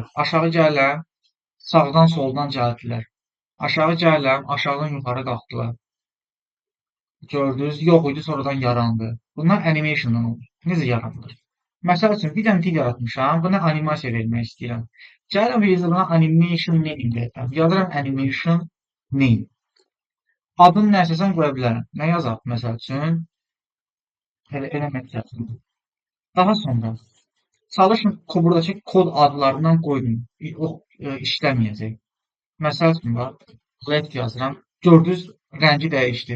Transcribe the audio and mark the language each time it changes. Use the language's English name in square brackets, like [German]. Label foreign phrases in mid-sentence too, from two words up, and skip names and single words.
[Azerbaijani] Aşağı gəlirəm, sağdan soldan gəldilər. Aşağı gəlirəm, aşağıdan yuxarı qalxdılar. Gördünüz, yox idi, sonradan yarandı. Bunlar animationdan olur. Necə yaranır? Məsəl üçün, bir dənə fil yaratmışam, buna animasiya vermək istəyirəm. Gəlirəm və buna [English] animation name [Azerbaijani] deyirəm. Yazıram [English] animation name. [Azerbaijani] Adını nə istəsəm qoya bilərəm. Nə yazaq? Məsəl üçün, element yazım. Daha sonra, çalışın buradakı kod adlarından qoyun. O işləməyəcək. Məsəl üçün, left yazıram. Gördünüz, rəngi dəyişdi.